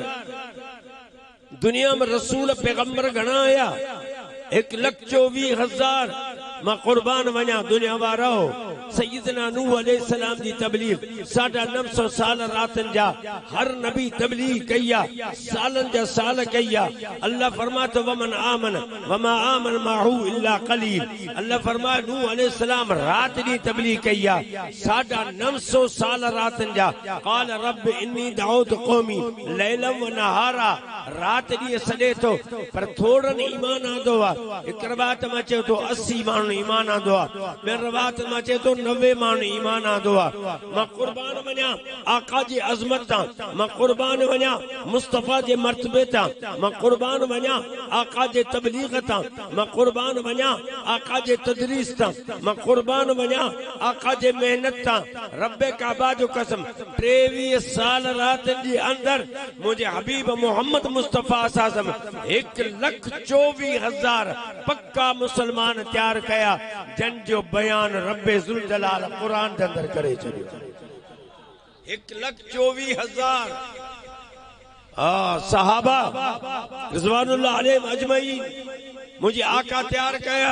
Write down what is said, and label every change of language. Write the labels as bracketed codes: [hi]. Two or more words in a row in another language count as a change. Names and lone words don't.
[sd] दुनिया में रसूल पैगंबर घणा आया? 1,24,000। मां कुर्बान वञा दुनिया वारो। सैयदना नूह अलैहिस्सलाम जी तबलीग 950 साल रातन जा हर नबी तबलीग कई आहे, सालन जा साल कई आहे। अल्लाह फरमातो [ar] ومن آمن وما آمن معه إلا قليل. [sd] अल्लाह फरमाए नूह अलैहिस्सलाम रात दी तबलीग कई आहे, 950 साल रातन जा। [ar] قال رب إني دعوت قومي ليلا و نهارا. [sd] रात दी सॾे थो पर थोड़न ईमान आंदो आहे। हिक रवायत में अचे तो 80 माण्हू ईमान आंदो आहे, ॿिए रवायत में अचे तो 90 माण्हू ईमान आंदो आहे। मां कुर्बान वञा आका जी अज़मत तां, मां कुर्बान वञा मुस्तफ़ा जे मर्तबे तां, मां कुर्बान वञा आका जे तबलीग तां, मां कुर्बान वञा आका जे तदरीस तां, मां कुर्बान वञा आका जे मेहनत तां। रब काबा जो कसम 23 साल रात जे अंदर मुझे हबीब मोहम्मद मुस्तफ़ा साहब 1,24,000 पक्का मुसलमान तैयार कया जन जो बयान रब्बे ज़ुल जलाल कुरान के अंदर करे छॾियो। 1,24,000 सहाबा [ar] رضوان الله عليهم أجمعين [sd] मुझे आका तैयार कया।